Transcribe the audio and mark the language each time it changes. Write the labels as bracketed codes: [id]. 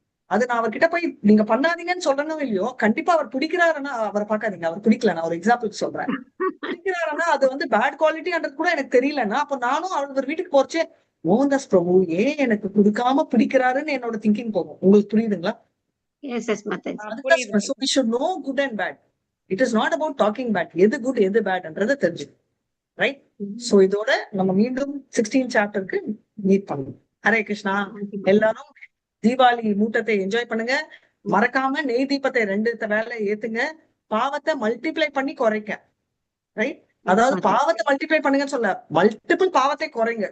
[ta] அது நான் அவர்கிட்ட போய் நீங்க பண்ணாதீங்கன்னு சொல்லணும் இல்லையோ, கண்டிப்பா அவர் பிடிக்கிறாருன்னா அவரை பார்க்காதீங்க, அவர் பிடிக்கல. நான் ஒரு எக்ஸாம்பிள் சொல்றேன். பிடிக்கிறாருன்னா அது வந்து பேட் குவாலிட்டின்றது கூட எனக்கு தெரியலன்னா, அப்ப நானும் அவர் வீட்டுக்கு போறச்சே மோகன்தாஸ் பிரபு ஏன் எனக்கு கொடுக்காம பிடிக்கிறாருன்னு என்னோட திங்கிங் போகும். உங்களுக்கு புரியுதுங்களா? S S Mataji. அதுதான் [en] so we should know good and bad. It is not about talking bad. [ta] எது குட் எது பேட்ன்றதை தெரிஞ்சு, ரைட்? சோ இதோட நம்ம மீண்டும் 16 சாப்டருக்கு மீட் பண்ணுவோம். ஹரே கிருஷ்ணா. எல்லாரும் தீபாவளி மூட்டத்தை என்ஜாய் பண்ணுங்க. மறக்காம நெய் தீபத்தை 2 வேலை ஏத்துங்க. பாவத்தை மல்டிப்ளை பண்ணி குறைக்க, ரைட்? அதாவது பாவத்தை மல்டிப்ளை பண்ணுங்கன்னு சொல்ல, மல்டிபிள் பாவத்தை குறைங்க.